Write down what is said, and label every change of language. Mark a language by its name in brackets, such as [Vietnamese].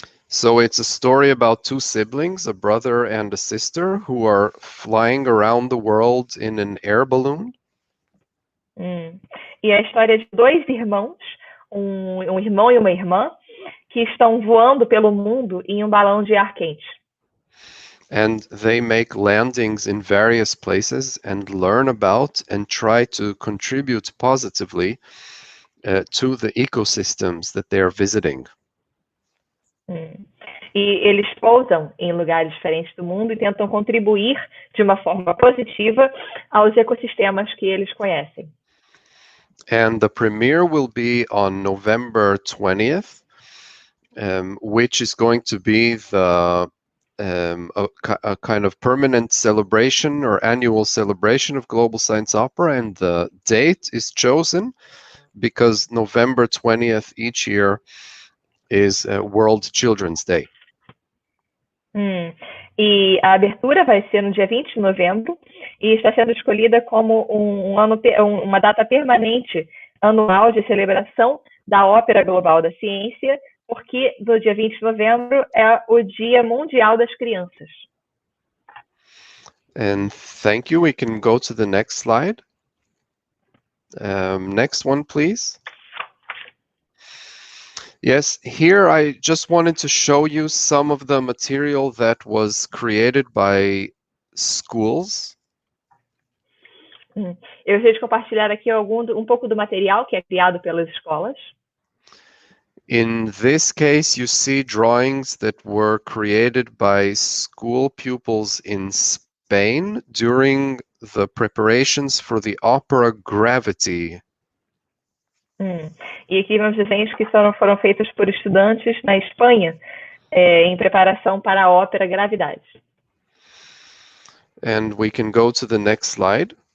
[English] So it's a story about two siblings, a brother and a sister, who are flying around the world in an air balloon. [Portuguese] E a história de dois irmãos, um irmão e uma irmã, que estão voando pelo mundo em um balão de ar quente. [English] And they make landings in various places and learn about and try to contribute positively to the ecosystems that they are visiting. [Portuguese] E eles pousam em lugares diferentes do mundo e tentam contribuir de uma forma positiva aos ecossistemas que eles conhecem. [English] And the premiere will be on November 20th, which is going to be a kind of permanent celebration or annual celebration of Global Science Opera, and the date is chosen because November 20th each year is World Children's Day. [Portuguese] E a abertura vai ser no dia 20 de novembro e está sendo escolhida como uma data permanente anual de celebração da Ópera Global da Ciência, porque no dia 20 de novembro é o Dia Mundial das Crianças. [English] And thank you. We can go to the next slide. Next one, please. Yes, here I just wanted to show you some of the material that was created by schools. [Portuguese] Eu gostaria de compartilhar aqui um pouco do material que é criado pelas escolas. [English] In this case, you see drawings that were created by school pupils in Spain during the preparations for the opera Gravity. [Portuguese] E aqui vemos desenhos que foram feitos por estudantes na Espanha em preparação para a ópera Gravidade. [English] And we can go to the next slide.